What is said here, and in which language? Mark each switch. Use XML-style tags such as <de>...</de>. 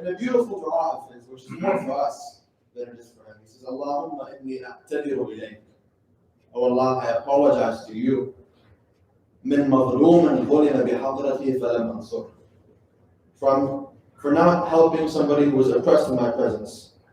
<en>in a beautiful dua of his, which is more for us than it is for him. He says,</en> <ar>Allahumma inni a'tadiru ilayk.</ar> <en>Oh Allah, I apologize to you.</en> <ar>من مظلوم ظلم بحضرتي فلم أنصر.</ar> <en>For not helping somebody who was oppressed in my presence.</en>